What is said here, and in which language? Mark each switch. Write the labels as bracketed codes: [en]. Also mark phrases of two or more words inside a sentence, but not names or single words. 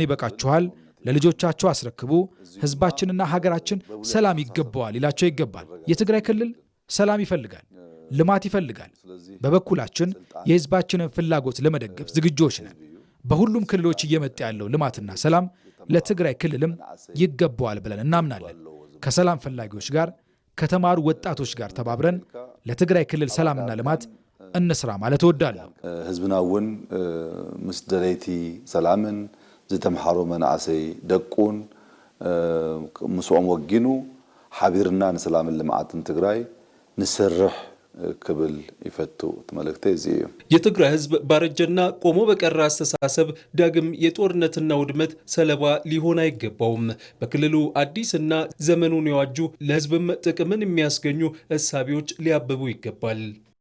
[am] ይበቃችኋል፣ ለልጆቻቸው አስረክቡ፣ ህዝባችንና ሀገራችን ሰላም ይገባዋል ይላቸው ይገባል። የትግራይ ክልል ሰላም ይፈልጋል፣ ልማት ይፈልጋል። በበኩላችን የህዝባችንን ፍላጎት ለመደገፍ ዝግጆች ነን። በሁሉም ክልሎች እየመጣ ያለው ልማትና ሰላም ለትግራይ ክልልም ይገባዋል ብለን እናምናለን። ከሰላም ፈላጊዎች ጋር ከተማሩ ወጣቶች ጋር ተባብረን ለትግራይ ክልል ሰላምና ልማት እንስራ ማለት እወዳለሁ። [ti] ህዝብናውን ምስ ደለይቲ ሰላምን ዝተምሃሩ መናእሰይ ደቁን ምስኦም ወጊኑ ሓቢርና ንሰላምን ልማዓትን ትግራይ ንሰርሕ ክብል ይፈቱ ተመለክተ እዚዩ [am] የትግራይ ህዝብ ባረጀና ቆሞ በቀራ አስተሳሰብ ዳግም የጦርነትና ውድመት ሰለባ ሊሆን አይገባውም። በክልሉ አዲስና ዘመኑን የዋጁ ለህዝብም ጥቅምን የሚያስገኙ እሳቢዎች ሊያብቡ ይገባል።